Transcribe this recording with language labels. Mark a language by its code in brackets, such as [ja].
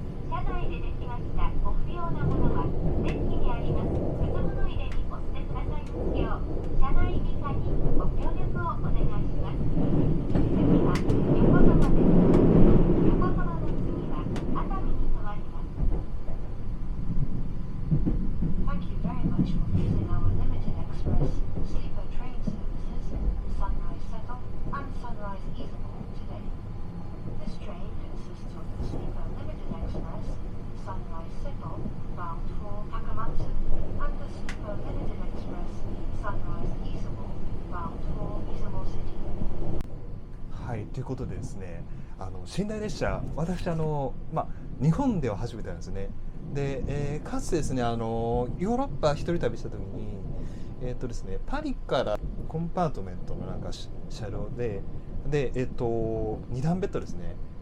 [ja] 車内でできましたご不要なものはデッキにあります靴物入れにお捨てくださいますよう車内理科にご協力をお願いします。次は横浜です。横浜の次は熱海に停まります。 [en] Thank you very much for using our limited express sleeper train services Sunrise Seto and Sunrise Izumo today. This train consists of the sleeper limited express Sunrise Seto bound for Takamatsu and the sleeper limited express Sunrise Izumo bound for Izumo City. [ja] はい、ということでですね、寝台列車、私日本では初めてなんですね。で、かつてですね、ヨーロッパ一人旅した時に、ですね、パリからコンパートメントのなんか車両で、2段ベッドですね。